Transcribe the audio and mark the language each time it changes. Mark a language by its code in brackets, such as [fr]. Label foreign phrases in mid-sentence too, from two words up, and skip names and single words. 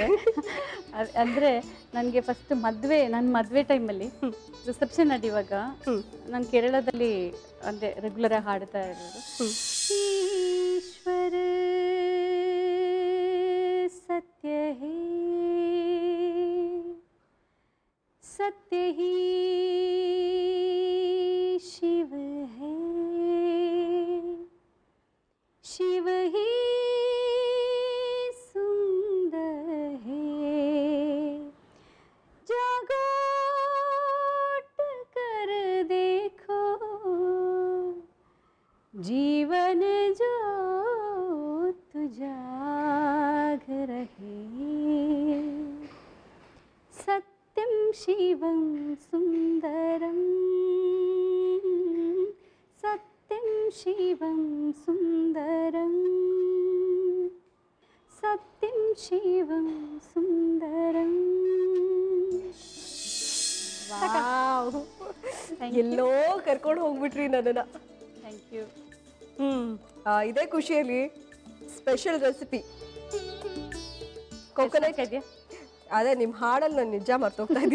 [kn] ಅಂದರೆ ನನಗೆ ಫಸ್ಟ್ ನನ್ನ ಮದುವೆ ಟೈಮಲ್ಲಿ ರಿಸೆಪ್ಷನ್ ನಡೆಯುವಾಗ ನಾನು ಕೇರಳದಲ್ಲಿ ಅಂದರೆ ರೆಗ್ಯುಲರಾಗಿ ಹಾಡ್ತಾ ಇರೋದು. [hi] ईश्वर सत्य है सत्य ही शिव है, शिव ही सुंदर है, जागो कर देखो जीवन जो जाग रहे, सत्यं शिवं सुंदरं, सत्यं शिवं सुंदरं, सत्यं शिवं सुंदरं. [kn] ವಾವ್, ಎಲ್ಲೋ ಕರ್ಕೊಂಡು ಹೋಗ್ಬಿಟ್ರಿ ನನ್ನನ್ನ. [en] thank you. [kn] ಇದೇ ಖುಷಿಯಲ್ಲಿ [en] special recipe coconut. [kn] ಅದೇ ನಿಮ್ಮ ಹಾಡಲ್ಲಿ ನಾನು ನಿಜ ಮರ್ತೋಗ್ತಾ ಇದ್ದೀನಿ.